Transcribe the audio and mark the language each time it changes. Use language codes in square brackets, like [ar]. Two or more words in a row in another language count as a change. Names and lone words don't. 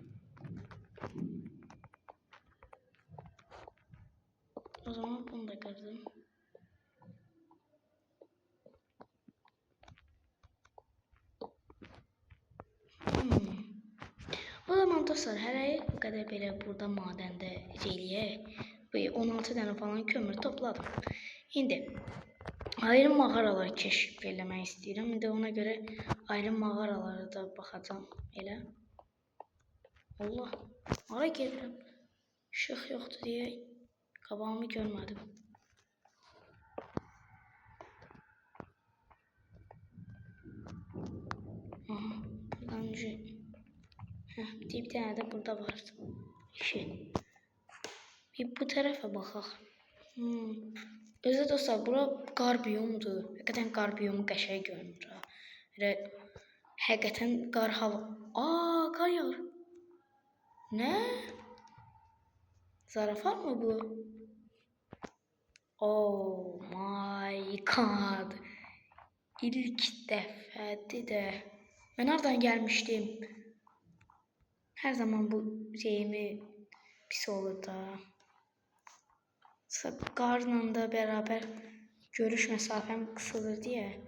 [az] O zaman bunu da qırdım. O zaman dostlar hələ bu qədər belə burada madəndə eləyək. [tr] 16 tane falan kömür topladım. [az] Şimdi ayrı mağaralar keşif eləmək istəyirəm. İndi ona göre ayrı mağaralara da baxacağam elə. Allah, hara gedirəm? İşıq yoxdur deyə qabağımı görmədim. Aha, buradan bir tane de burada var. Bir bu tarafa baxaq. Özü dostlar bura qar biyomdur. Həqiqətən qar biyomu qəşəng görünür. Elə həqiqətən qar hava. Qar yağır. Nə? Zarafat mı bu? [en] Oh my god. [az] İlk dəfədir də. Mən hardan gəlmişdim? Hər zaman bu şeyimi pis olur da. [tr] Qarla da beraber görüş mesafem kısalır diye.